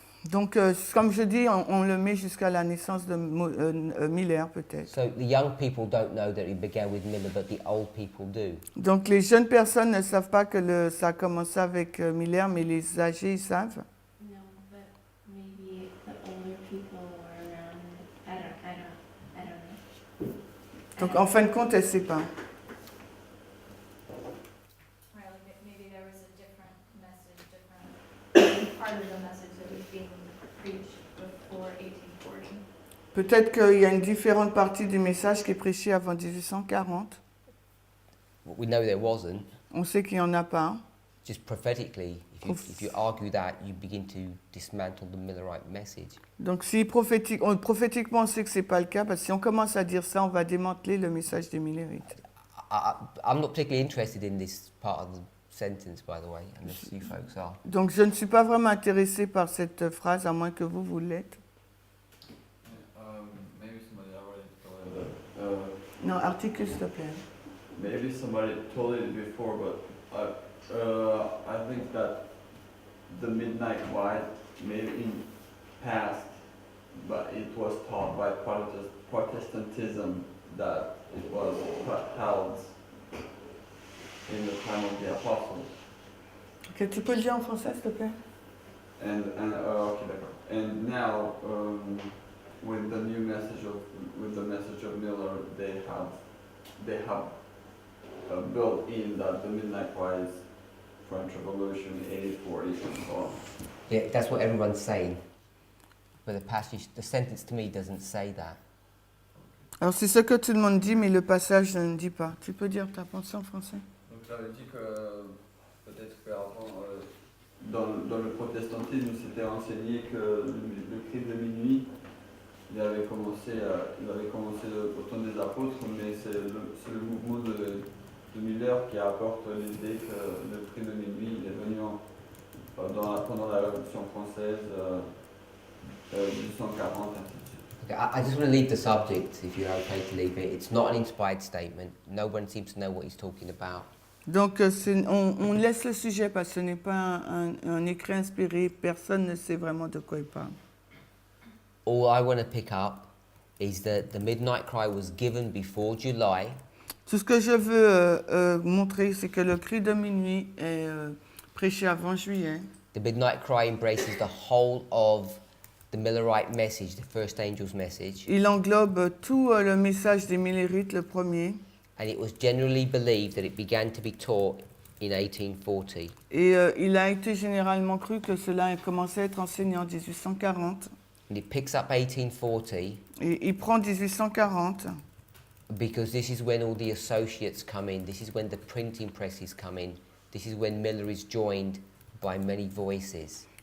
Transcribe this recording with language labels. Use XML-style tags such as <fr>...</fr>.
<fr>Donc, comme je dis, on le met jusqu'à la naissance de Miller, peut-être.</fr> <en>So the young people don't know that it began with Miller, but the old people do.</en> <fr>Donc, les jeunes personnes ne savent pas que ça a commencé avec Miller, mais les âgés, ils savent.</fr> <en>No, but maybe the older people were around. I don't know.</en> <fr>Donc, en fin de compte, elle ne sait pas.</fr> <en>Right, like maybe there was a different message, different part of the message that was being preached before 1840.</en> <fr>Peut-être qu'il y a une différente partie du message qui est prêchée avant 1840.</fr> <en>We know there wasn't.</en> <fr>On sait qu'il n'y en a pas.</fr> <en>Just prophetically, if you argue that, you begin to dismantle the Millerite message.</en> <fr>Donc si prophétiquement on sait que c'est pas le cas, parce que si on commence à dire ça, on va démanteler le message des Millerites.</fr> <en>I'm not particularly interested in this part of the sentence, by the way, unless you folks are.</en> <fr>Donc je ne suis pas vraiment intéressé par cette phrase, à moins que vous l'êtes.</fr> <en>Maybe somebody already told it.</en> <fr>Non, articule s'il te plaît.</fr> <en>Maybe somebody told it before, but I think that the midnight ride maybe in past, but it was taught by Protestantism that it was held in the time of the apostles.</en> <fr>Ok, tu peux le dire en français s'il te plaît? Okay, d'accord.</fr> <en>And now, with the new message of Miller, they have built in that the Midnight Rise, French Revolution, 1840, and so on. Yeah, that's what everyone's saying. But the sentence to me doesn't say that.</en> <fr>Alors c'est ce que tout le monde dit, mais le passage ne dit pas. Tu peux dire ta pensée en français? Donc j'avais dit que peut-être qu'avant, dans le protestantisme, c'était enseigné que le cri de minuit, il avait commencé au temps des apôtres, mais c'est le mouvement de Miller qui apporte l'idée que le cri de minuit il est venu pendant la Révolution française, 1840, ainsi de suite.</fr> <en>Okay, I just want to leave the subject, if you're okay to leave it. It's not an inspired statement. No one seems to know what he's talking about.</en> <fr>Donc on laisse le sujet parce que ce n'est pas un écrit inspiré, personne ne sait vraiment de quoi il parle.</fr> <en>All I want to pick up is that the midnight cry was given before July.</en> <fr>Tout ce que je veux montrer, c'est que le cri de minuit est prêché avant juillet.</fr> <en>The midnight cry embraces the whole of the Millerite message, the first angel's message,</en> <fr>Il englobe tout le message des Millerites, le premier.</fr> <en>and it was generally believed that it began to be taught in 1840.</en> <fr>Et il a été généralement cru que cela a commencé à être enseigné en 1840.</fr> <en>And it picks up 1840</en> <fr>Et il prend 1840</fr> <en>because this is when all the associates come in. This is when the printing presses come in. This is when Miller is joined by many voices.</en>